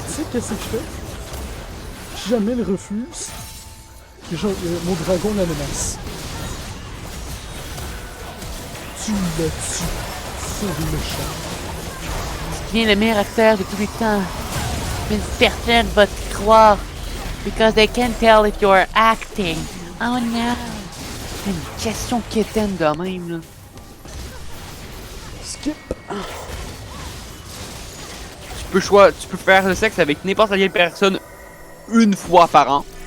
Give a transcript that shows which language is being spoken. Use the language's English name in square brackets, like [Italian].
[French] Tu sais qu'est-ce que je fais? Si jamais il refuse, mon dragon la menace. Tu le tues. C'est méchant. Tu es le meilleur acteur de tous les temps. Mais personne va te croire. [English] Because they can tell if you're acting. Oh no. [French] C'est une question quétaine de même, là. [English] Skip. [French] Tu peux faire le sexe avec n'importe quelle personne une fois par an.